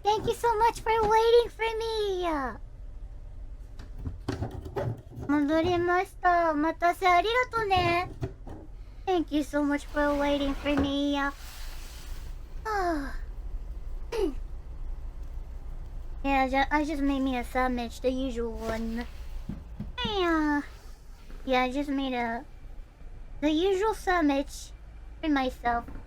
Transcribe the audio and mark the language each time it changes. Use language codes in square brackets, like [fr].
[en] Thank you so much for waiting for me. [ja] 戻りました。お待たせありがとね。 [en] Thank you so much for waiting for me. Yeah, I just made me a sandwich, the usual one. Yeah, I just made the usual sandwich for myself.